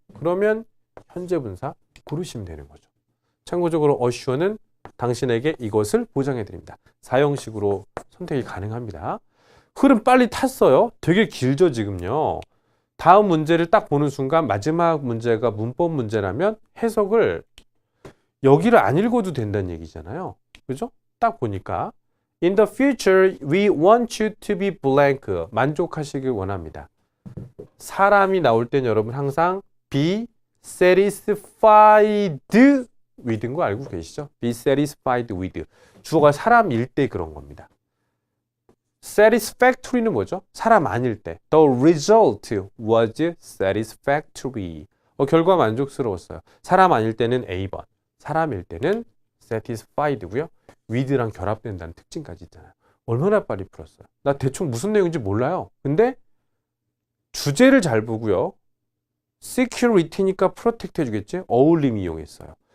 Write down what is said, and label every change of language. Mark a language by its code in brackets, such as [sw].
[ko] 그러면 현재 분사 고르시면 되는 거죠. 참고적으로 assure는 당신에게 이것을 보장해 드립니다. 사형식으로 선택이 가능합니다. 흐름 빨리 탔어요. 되게 길죠, 지금요. 다음 문제를 딱 보는 순간 마지막 문제가 문법 문제라면 해석을 여기를 안 읽어도 된다는 얘기잖아요. 그죠? 딱 보니까 [en] In the future, we want you to be blank. [ko] 만족하시길 원합니다. 사람이 나올 땐 여러분 항상 [en] be satisfied with [ko] 인 거 알고 계시죠? [en] be satisfied with. [ko] 주어가 사람일 때 그런 겁니다. satisfactory는 뭐죠? 사람 아닐 때. [en] The result was satisfactory. [ko] 결과 만족스러웠어요. 사람 아닐 때는 A번. 사람일 때는 satisfied고요. with랑 결합된다는 특징까지 있잖아요. 얼마나 빨리 풀었어요. 나 대충 무슨 내용인지 몰라요. 근데 주제를 잘 보고요. security니까 protect 해주겠지? 어울림 이용했어요.